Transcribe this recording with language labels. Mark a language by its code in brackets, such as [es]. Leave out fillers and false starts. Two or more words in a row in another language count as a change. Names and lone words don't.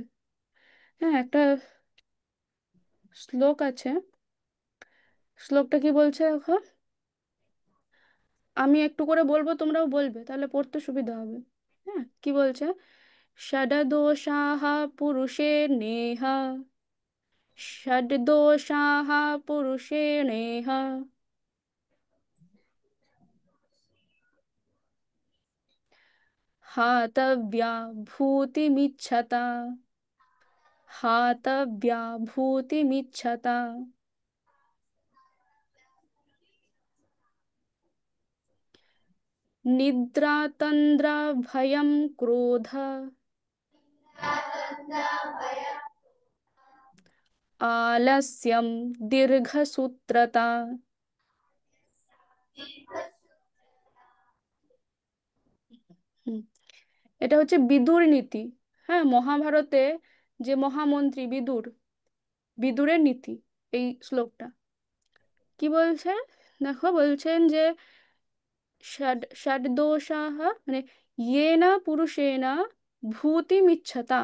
[bn] হ্যাঁ, একটা শ্লোক আছে, শ্লোকটা কি বলছে দেখো, আমি একটু করে বলবো তোমরাও বলবে, তাহলে পড়তে সুবিধা হবে। হ্যাঁ, কি বলছে? [sa] ষডদোষাঃ পুরুষে নেহ, ষডদোষাঃ পুরুষে নেহ, हातव्या भूतिमिच्छता, हातव्या भूतिमिच्छता, निद्रा तन्द्रा भयं क्रोध, आलस्यं दीर्घसूत्रता। [bn] হুম, এটা হচ্ছে বিদুর নীতি। হ্যাঁ, মহাভারতে যে মহামন্ত্রী বিদুর, বিদুরের নীতি এই শ্লোকটা। কি বলছে দেখো, বলছেন যে [sa] ষড দোষাহ, [bn] মানে [sa] ইয়েনা পুরুষেনা ভূতিমিচ্ছতা।